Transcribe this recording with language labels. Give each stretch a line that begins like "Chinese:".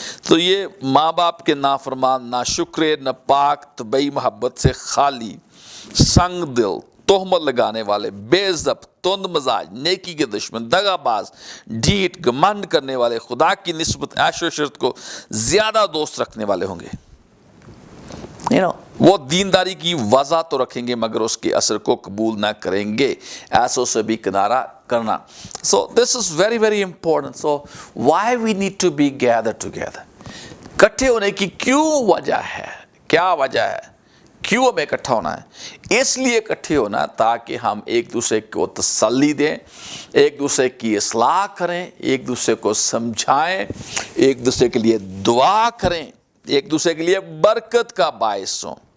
Urdu: تو یہ ماں باپ کے نافرمان، ناشکرے، ناپاک، طبعی محبت سے خالی، سنگ دل، تہمت لگانے والے، بے ضبط، تند مزاج، نیکی کے دشمن، دغا باز، ڈھیٹ، گھمنڈ کرنے والے، خدا کی نسبت عیش و عشرت کو زیادہ دوست رکھنے والے ہوں گے. وہ دینداری کی وضع تو رکھیں گے مگر اس کے اثر کو قبول نہ کریں گے. ایسوں سے بھی کنارہ کرنا.
English: So this is very very important. So why we need to be gathered together.
Urdu: اکٹھے ہونے کی کیوں وجہ ہے، کیا وجہ ہے، کیوں ہمیں اکٹھا ہونا ہے؟ اس لیے اکٹھے ہونا تاکہ ہم ایک دوسرے کو تسلی دیں، ایک دوسرے کی اصلاح کریں، ایک دوسرے کو سمجھائیں، ایک دوسرے کے لیے دعا کریں، ایک دوسرے کے لیے برکت کا باعث ہوں.